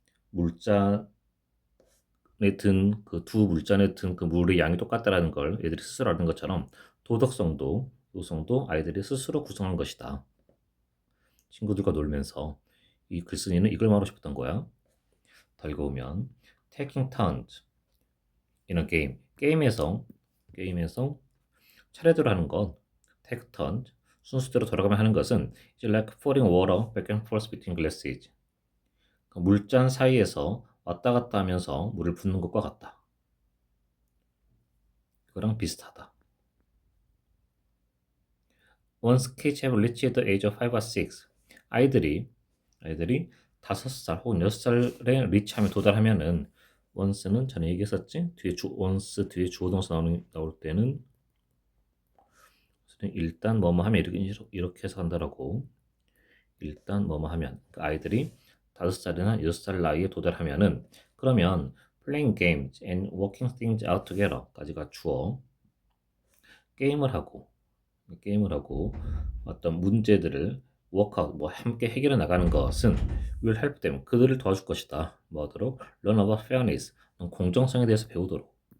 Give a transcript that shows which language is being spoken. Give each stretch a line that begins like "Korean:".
Korean: 물잔에 든 그 두 물잔에 든 그 물의 양이 똑같다라는 걸 애들이 스스로 아는 것처럼 도덕성도 아이들이 스스로 구성한 것이다. 친구들과 놀면서 이 글쓴이는 이걸 말하고 싶었던 거야. 더 읽어보면
English: taking turns in a game.
Korean: 게임에서 차례대로 하는 것
English: take turns
Korean: 순서대로 돌아가며 하는 것은
English: is like pouring water back and forth between glasses.
Korean: 물잔 사이에서 왔다 갔다 하면서 물을 붓는 것과 같다. 이거랑 비슷하다.
English: Once kids have reached the age of 5 or 6.
Korean: 아이들이 5살 혹은 6살에 리치하면 도달하면은 once는 전에 얘기했었지? once 뒤에 주어동사 나올 때는 일단 뭐뭐 하면 이렇게 해서 한다라고. 일단 뭐뭐 하면 그 아이들이 5살이나 6살 나이에 도달하면은 그러면
English: playing games and working things out together
Korean: 까지가 주어. 게임을 하고 어떤 문제들을 워크아웃 뭐 함께 해결해 나가는 것은
English: will help them
Korean: 그들을 도와줄 것이다. 뭐하도록
English: learn about fairness
Korean: 공정성에 대해서 배우도록.